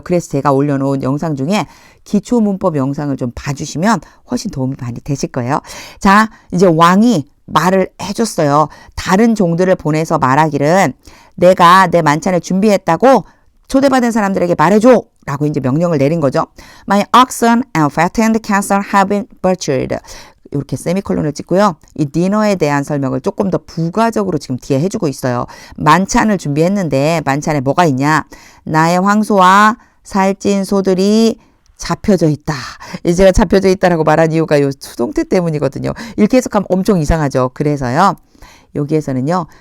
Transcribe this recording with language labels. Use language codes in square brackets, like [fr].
[ko] 그래서 제가 올려놓은 영상 중에 기초 문법 영상을 좀 봐주시면 훨씬 도움이 많이 되실 거예요. 자, 이제 왕이 말을 해줬어요. 다른 종들을 보내서 말하기를 내가 내 만찬을 준비했다고 초대받은 사람들에게 말해줘! 라고 이제 명령을 내린 거죠. [en] My oxen and fattened cattle have been butchered. [ko] 이렇게 세미콜론을 찍고요. 이 디너에 대한 설명을 조금 더 부가적으로 지금 뒤에 해주고 있어요. 만찬을 준비했는데 만찬에 뭐가 있냐? 나의 황소와 살찐 소들이 잡혀져 있다. 제가 잡혀져 있다라고 말한 이유가 이 수동태 때문이거든요. 이렇게 해석하면 엄청 이상하죠. 그래서요. 여기에서는요.